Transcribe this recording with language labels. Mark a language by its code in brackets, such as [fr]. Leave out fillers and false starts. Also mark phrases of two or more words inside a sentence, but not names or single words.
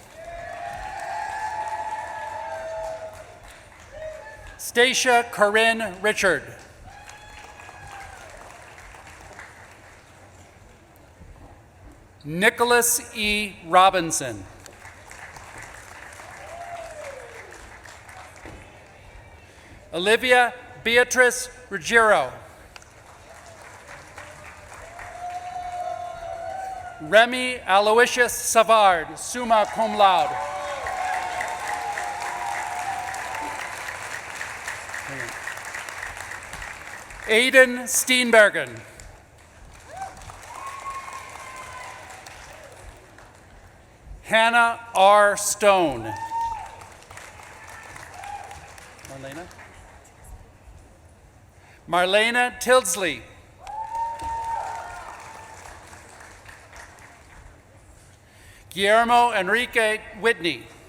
[en] Stacia Corinne Richard. Nicholas E. Robinson. Olivia Beatrice Ruggiero. Remy Aloysius Savard, [la] summa cum laude. [en] Aidan Steenbergen. Hannah R. Stone. Marlena Tilsley. Guillermo Enrique Whitney.